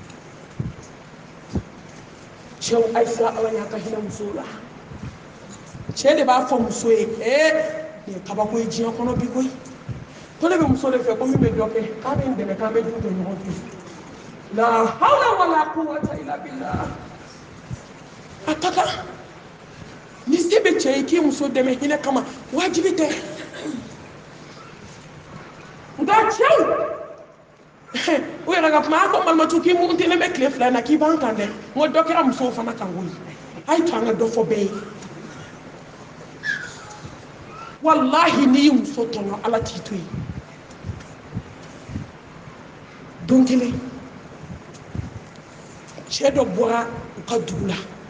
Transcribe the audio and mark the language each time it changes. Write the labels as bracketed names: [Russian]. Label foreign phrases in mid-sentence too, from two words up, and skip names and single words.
[Bambara] cɛw a ye siran Ala ɲɛ a ka hinɛ musow la cɛ de b'a fɔ muso ye nin ye kabako ye diɲɛ kɔnɔ bi koyi ko ne bɛ muso de fɛ ko min bɛ dɔ kɛ k'a bɛ n dɛmɛ k'an bɛ du jɔ ɲɔgɔn fɛ [Arabic] لا حول ولا قوة إلا بالله [Bambara] a ka kan ni se bɛ cɛ ye k'i muso dɛmɛ hinɛ kama wajibi tɛ nka cɛw o yɛrɛ ka kuma a ko Malimatu k'i murutinen bɛ tile 2 in na k'i b'an kan dɛ n ko dɔ kɛra musow fana kan koyi a ye to an ka dɔ fɔ bɛɛ ye wallahi n'i ye muso tɔɲɔ Ala t'i to yen don kelen cɛ dɔ bɔra u ka dugu la